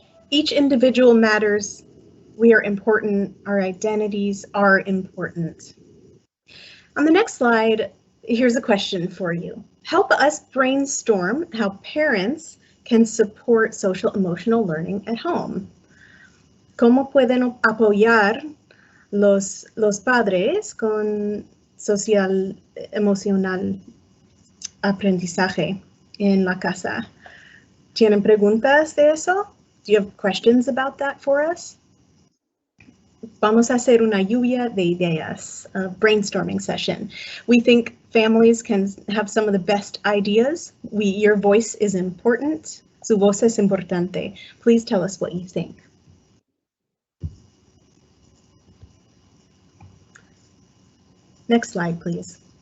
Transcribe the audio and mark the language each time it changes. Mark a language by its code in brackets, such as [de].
[en] Each individual matters. We are important. Our identities are important. On the next slide, here's a question for you. Help us brainstorm how parents can support social emotional learning at home. [es] ¿Cómo pueden apoyar los padres con social emocional aprendizaje en la casa? ¿Tienen preguntas de eso? [en] Do you have questions about that for us? [es] Vamos a hacer una lluvia de ideas, [en] a brainstorming session. We think families can have some of the best ideas. Your voice is important. [es] Su voz es importante. [en] Please tell us what you think. Next slide, please.